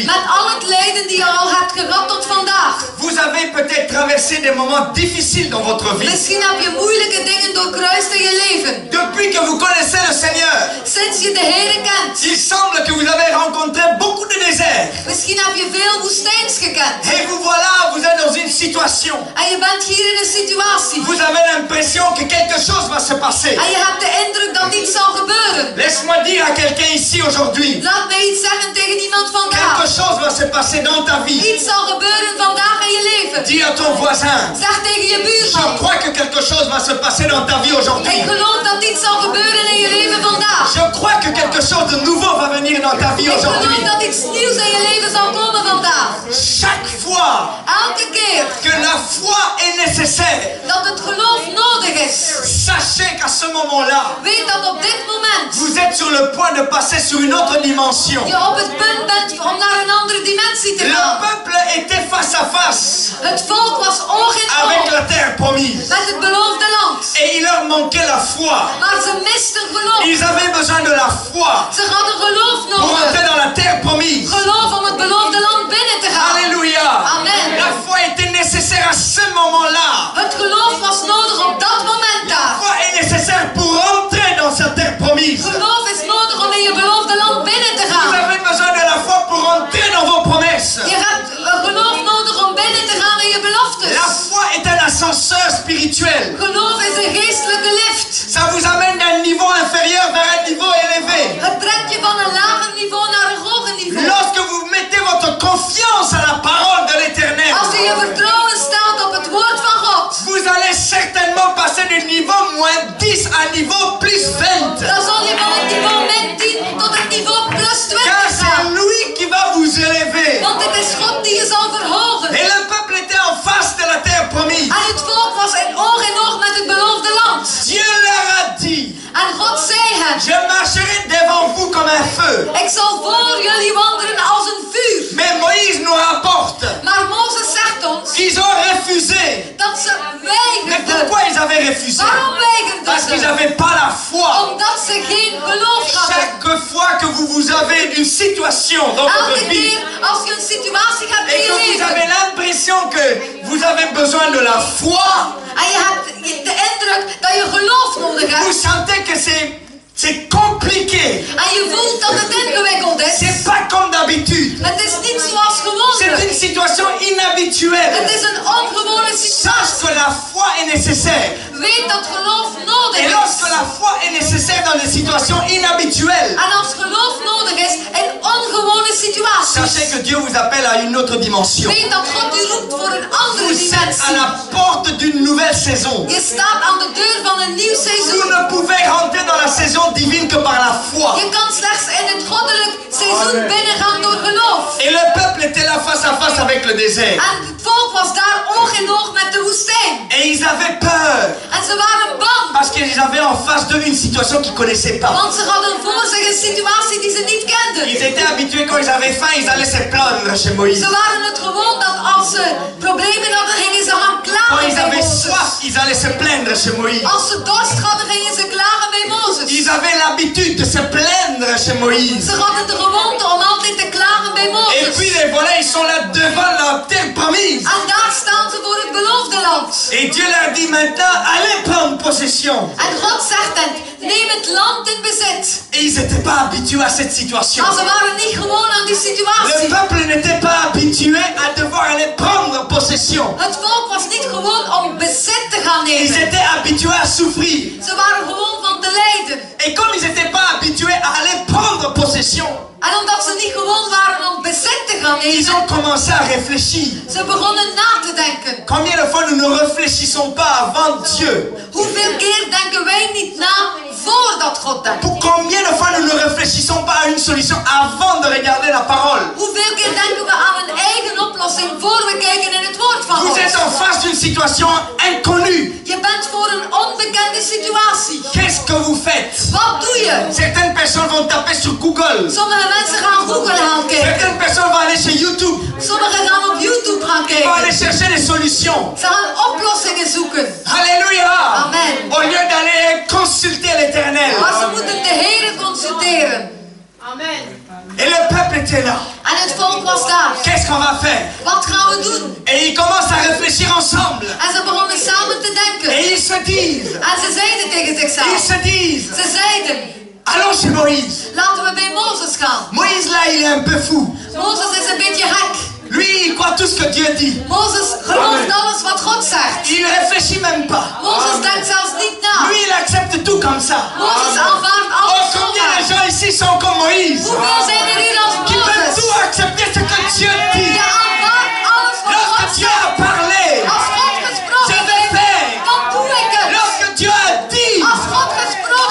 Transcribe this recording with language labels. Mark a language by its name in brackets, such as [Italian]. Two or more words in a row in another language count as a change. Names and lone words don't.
[Dutch] met al het lijden die je al hebt gehad tot vandaag. [French] vous avez peut-être traversé des moments difficiles dans votre vie. [Dutch] Misschien heb je moeilijke dingen doorkruist in je leven. [French] Depuis que vous connaissez le Seigneur, [Dutch] Sinds je de Heer kent. [French] il semble que vous avez rencontré beaucoup de déserts. [Dutch] Misschien heb je veel woestijns gekend. [French] Et vous voilà, vous êtes dans une situation. [Dutch] En je bent hier in een situatie. [French] Vous avez l'impression que quelque chose va se passer. [Dutch] En je hebt de indruk dat iets zal gebeuren. [French] Laisse-moi dire à quelqu'un ici aujourd'hui, [Dutch] Laat mij iets zeggen tegen iemand vandaag. [French] quelque chose va se passer dans ta vie. [Dutch] Iets zal gebeuren vandaag in je leven. [French] Dis à ton voisin, [Dutch] Zeg tegen je je buurman. [French] crois que quelque chose va se passer dans ta vie aujourd'hui. [Dutch] Ik geloof dat iets zal gebeuren in je leven vandaag. [French] Je crois que quelque chose de nouveau va venir dans ta vie [Dutch] Ik [French] aujourd'hui. [Dutch] geloof dat iets nieuws in je leven zal komen vandaag. [French] Chaque fois [Dutch] Elke keer [French] que la foi est nécessaire, [Dutch] dat het geloof nodig is. [French] sachez qu'à ce moment-là, [Dutch] Weet dat op dit moment [French] vous êtes sur le point de passer sur une autre dimension. [Dutch] je op het punt bent om naar een andere dimensie te [French] Le [Dutch] gaan. [French] peuple était face à face [Dutch] Het volk was oog in [French] avec [Dutch] oog [French] la terre promise. [Dutch] met het beloofde land. [French] Et il leur manquait la foi. [Dutch] Maar ze misten geloof. [French] Ils avaient besoin de la foi [Dutch] Ze hadden geloof [French] pour entrer [Dutch] nodig. [French] dans la terre promise. [Dutch] Geloof om het beloofde land binnen te gaan. [French] Alléluia. [Dutch] Amen. [French] La foi était nécessaire à ce moment-là. [Dutch] Het geloof was nodig op dat moment [French] La [Dutch] daar. [French] foi est nécessaire pour entrer dans sa terre promise. [Dutch] Geloof is nodig om in je beloofde land binnen te [French] Vous [Dutch] gaan. [French] avez besoin de la foi pour entrer dans vos promesses. [Dutch] Je hebt geloof nodig om binnen te gaan in je beloftes. [French] La foi est un ascenseur spirituel. [Dutch] Geloof is een geestelijke lift. [French] Ça vous amène d'un niveau inférieur vers un niveau élevé. [Dutch] Het brengt je van een lager niveau naar een hoger niveau. [French] Lorsque vous mettez votre confiance à la parole de l'Éternel, [Dutch] Als je je vertrouwen stelt op het woord van God, [French] vous allez certainement passer du niveau moins 10 à niveau plus 20. [Dutch] dan zal je van het niveau min 10 tot het niveau plus 20 [French] Car c'est [Dutch] gaan. [French] lui qui va vous élever. [Dutch] Want het is God die je zal verhogen. [French] Et le peuple était en face de la terre promise. [Dutch] En het volk was in oog met het beloofde land. [French] Dieu leur a dit, [Dutch] En God zei hen, [French] je marcherai devant vous comme un feu. [Dutch] ik zal voor jullie wandelen als een vuur. [French] Mais Moïse nous rapporte [Dutch] Maar Mozes zegt ons [French] qu'ils ont refusé. [Dutch] dat ze [French] Mais [Dutch] weigerden. [French] pourquoi ils avaient refusé? [Dutch] Waarom weigerden [French] Parce qu'ils [Dutch] ze? [French] n'avaient pas la foi. [Dutch] Omdat ze geen geloof hadden. [French] Chaque fois que vous avez une situation dans votre [Dutch] Elke [French] vie [Dutch] keer als je een situatie hebt in [French] et que [Dutch] je [French] vous avez [Dutch] leven [French] l'impression que vous avez besoin de la foi, [Dutch] en je hebt de indruk dat je geloof nodig [French] vous [Dutch] hebt [French] sentez que c'est compliqué. [Dutch] en je voelt dat het ingewikkeld is. [French] C'est pas comme d'habitude. [Dutch] Het is niet zoals [French] C'est [Dutch] gewoonlijk. [French] une situation inhabituelle. [Dutch] Het is een ongewone [French] Sache [Dutch] situatie. [French] que la foi est nécessaire. [Dutch] Weet dat geloof nodig [French] Et lorsque [Dutch] is. [French] la foi est nécessaire dans des situations inhabituelles, [Dutch] En als geloof nodig is in ongewone situaties. [French] sachez que Dieu vous appelle à une autre dimension. [Dutch] Weet dat God u roept voor een andere [French] Vous êtes à [Dutch] dimensie. [French] la porte d'une nouvelle saison. [Dutch] Je staat aan de deur van een nieuw [French] Vous [Dutch] seizoen. [French] ne pouvez rentrer dans la saison divine que par la foi. [Dutch] Je kan slechts in het goddelijk seizoen binnengaan door geloof. [French] Et le peuple était là face à face avec le désert. [Dutch] En het volk was daar oog in oog met de woestijn. [French] Et ils avaient peur. [Dutch] En ze waren bang. [French] Parce qu'ils avaient en face d'eux une situation qu'ils ne connaissaient pas. [Dutch] Want ze hadden voor zich een situatie die ze niet [French] Ils [Dutch] kenden. [French] étaient habitués quand ils avaient faim, ils allaient se plaindre chez Moïse. [Dutch] Ze waren het gewoon dat als ze problemen hadden, gingen ze gaan [French] Quand [Dutch] klagen [French] ils [Dutch] bij [French] avaient [Dutch] Mozes. [French] soif, ils allaient se plaindre chez Moïse. [Dutch] Als ze dorst hadden, gingen ze klagen bij bij Mozes. [French] Ils avaient l'habitude de se plaindre chez Moïse. [Dutch] Ze hadden de gewoonte om altijd te klagen bij [French] Et [Dutch] Mozes. [French] puis les volets, ils sont là devant la terre promise. [Dutch] En daar staan ze voor het beloofde land. [French] Et Dieu leur dit maintenant, allez prendre possession. [Dutch] En God zegt hen, neem het land in bezit. [French] Et ils n'étaient pas habitués à cette situation. [Dutch] Maar ze waren niet gewoon aan die [French] Le [Dutch] situatie. [French] peuple n'était pas habitué à devoir aller prendre possession. [Dutch] Het volk was niet gewoon om bezit te gaan [French] Ils [Dutch] nemen. [French] étaient habitués à souffrir. [Dutch] Ze waren gewoon van te lijden. [French] Et comme ils n'étaient pas habitués à aller prendre possession, [Dutch] En omdat ze niet gewoon waren om bezit te gaan [French] ils [Dutch] nemen, [French] ont commencé à réfléchir. [Dutch] ze begonnen na te denken. [French] Combien de fois nous ne réfléchissons pas avant Dieu? [Dutch] Hoeveel keer denken wij niet na voordat God denkt? [French] Pour combien de fois nous ne réfléchissons pas à une solution avant de regarder la parole? [Dutch] Hoeveel keer denken we aan een eigen oplossing voor we kijken in het woord van [French] Vous [Dutch] God? [French] êtes en face d'une situation inconnue. [Dutch] Je bent voor een onbekende situatie. [French] Qu'est-ce que vous faites? [Dutch] Wat doe je? [French] Certaines personnes vont taper sur Google. [Dutch] Sommige mensen gaan Google gaan kijken. [French] Certaines personnes vont aller sur YouTube. [Dutch] Sommigen gaan op YouTube gaan [French] Ils vont aller [Dutch] kijken. [French] chercher des solutions. [Dutch] Ze gaan oplossingen zoeken. [French] Alléluia. [Dutch] Amen. [French] Au lieu d'aller consulter l'Éternel. [Dutch] Maar ze moeten de Heer consulteren. Amen. [French] Et le peuple était là. [Dutch] En het volk was daar. [French] Qu'est-ce qu'on va faire? [Dutch] Wat gaan we doen? [French] Et ils commencent à réfléchir ensemble. [Dutch] En ze begonnen samen te denken. [French] Et ils se disent. [Dutch] En ze zeiden tegen [French] Ils [Dutch] zichzelf. [French] se disent. [Dutch] Ze zeiden, [French] Allons chez Moïse. [Dutch] laten we bij Mozes gaan. [French] Moïse là, il est un peu fou. [Dutch] Mozes is een beetje gek. [French] Lui, il croit tout ce que Dieu dit. [Dutch] Mozes gelooft alles wat God zegt. [French] Il ne réfléchit même pas. [Dutch] Mozes denkt zelfs niet na. [French] Lui, il accepte tout comme ça. [Dutch] Mozes aanvaardt [French] Oh, [Dutch] alles [French] combien de [Dutch] zomaar. [French] gens ici sont comme Moïse? [Dutch] Hoeveel zijn er hier als [French] Qui peuvent [Dutch] Mozes? [French] tout accepter ce que Dieu dit. [Dutch] Je aanvaardt alles wat [French] Lorsque [Dutch] God [French] Dieu [Dutch] zegt. [French] a parlé, [Dutch] Als God [French] je [Dutch] gesproken [French] vais [Dutch] heeft, [French] faire. [Dutch] dan doe ik het. [French] Lorsque Dieu a dit, [Dutch] Als God [French] je [Dutch] gesproken